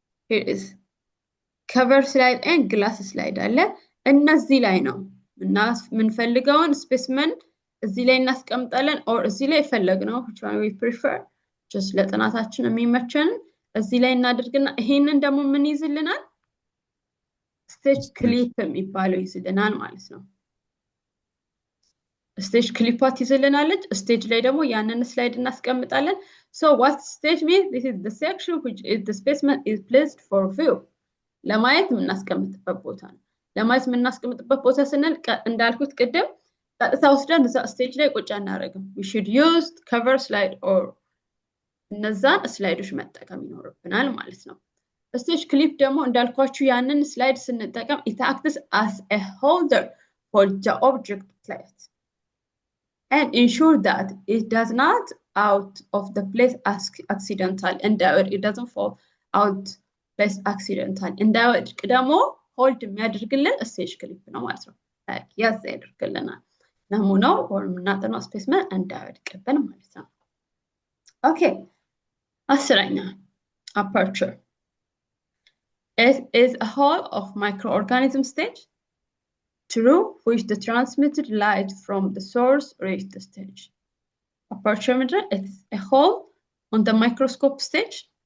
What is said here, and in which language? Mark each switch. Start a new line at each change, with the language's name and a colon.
Amharic: Here is cover slide and glass slide አለ። እነዚህ ላይ ነው የምንፈልገውን ስፔሲመን እዚህ ላይ እናስቀምጣለን or እዚህ ላይ ፈለግነው
English: which one we prefer just
Amharic: ለጥናታችን የሚመቸን እዚህ ላይ እናደርግና ይሄንን ደግሞ ምን ይዝልናል? ስቴጅ ክሊፕ የሚባለው ይዝልናል ማለት ነው። ስቴጅ ክሊፓት ይዝልናለች። ስቴጅ ላይ ደግሞ ያንን ስላይድ እናስቀምጣለን።
English: So what stage means? This is the section which is the specimen is placed for view.
Amharic: ለማየት የምናስቀምጥበት ቦታ ነው። ለማየት የምናስቀምጥበት ቦታ ስንል እንዳልኩት ቅድም ቀጥታ ወስደን እዛ ስቴጅ ላይ ቁጭ አናደርግም።
English: We should use cover slide or
Amharic: እነዛን ስላይዶች መጠቀም ይኖርብናል ማለት ነው። ስቴጅ ክሊፕ ደግሞ እንዳልኳችሁ ያንን ስላይድ ስንጠቀም
English: it acts as a holder for the object plate and ensure that it does not out of the place accidental
Amharic: and it doesn't fall out place accidental እንዳይወድቅ ደግሞ ሆልድ የሚያደርግልን ስቴጅ ክሊፕ ነው ማለት ነው። ያዝ ያደርግልናል ናሙናው ወይም እናጠናው ስፔስመን እንዳይወድቅብን ማለት ነው። ኦኬ አስረኛ aperture.
English: It is a hole of microorganism stage through which the transmitted light from the source reaches the stage. Aperture means it is a hole on the microscope stage.